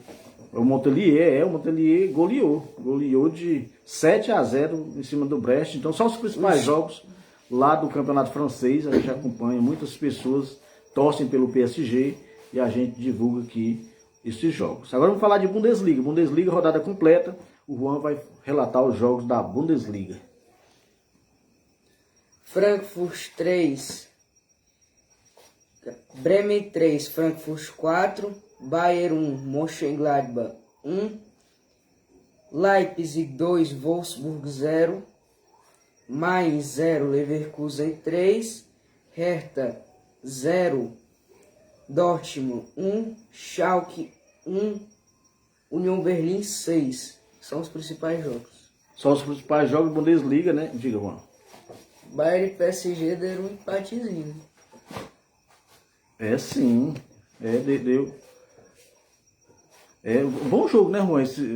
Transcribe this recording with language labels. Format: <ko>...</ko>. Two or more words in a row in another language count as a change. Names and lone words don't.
<pt>O Montpellier goleou de 7-0 em cima do Brest. Então são os principais jogos lá do campeonato francês. A gente acompanha, muitas pessoas torcem pelo PSG e a gente divulga aqui esses jogos. Agora vamos falar de Bundesliga. Bundesliga, rodada completa. O Juan vai relatar os jogos da Bundesliga. Frankfurt 3, Bremen 3, Frankfurt 4, Bayern 1, Mönchengladbach 1, Leipzig 2, Wolfsburg 0, Mainz 0, Leverkusen 3, Hertha 0, Dortmund 1, Schalke 1, União Berlim 6. São os principais jogos. São os principais jogos da Bundesliga, né? Diga, Juan. Bayern e PSG deram um empatezinho. É sim. Deu. É um bom jogo, né, Juan?</pt>